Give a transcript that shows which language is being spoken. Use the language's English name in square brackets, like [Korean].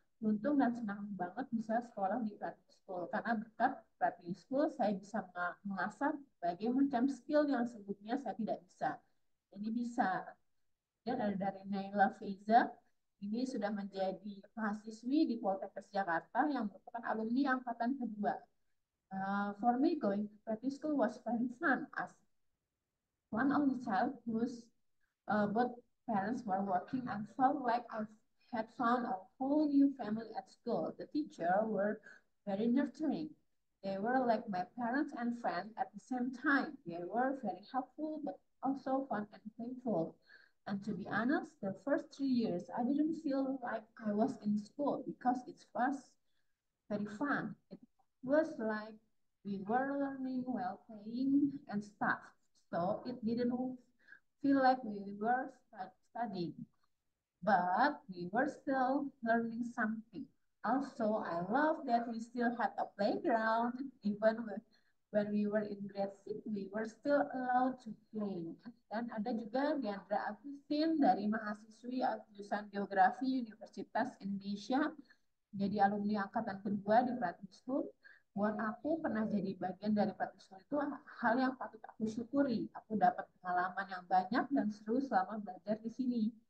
[Indonesian] Untung dan senang banget bisa sekolah di Pratiwi School. Karena berkat Pratiwi School, saya bisa mengasah berbagai macam skill yang sebelumnya saya tidak bisa. Jadi bisa. Dan ada dari Naila Feiza, ini sudah menjadi mahasiswi di Poltekkes Jakarta yang merupakan alumni angkatan kedua. [English] For me, going to Pratiwi School was very fun as one only child whose both parents were working and felt like I had found a whole new family at school. The teachers were very nurturing. They were like my parents and friends at the same time. They were very helpful, but also fun and playful. And to be honest, the first 3 years, I didn't feel like I was in school because it was very fun. It was like we were learning while playing and stuff. So it didn't feel like we were studying, but we were still learning something. Also, I love that we still had a playground, even when we were in grade 6, we were still allowed to play. [Indonesian] Dan ada juga Diandra Agustin dari mahasiswi jurusan Geografi Universitas Indonesia, jadi alumni angkatan kedua di Pratiwi School. Buat aku pernah jadi bagian dari Pratiwi School itu hal yang patut aku syukuri. Aku dapat pengalaman yang banyak dan seru selama belajar di sini.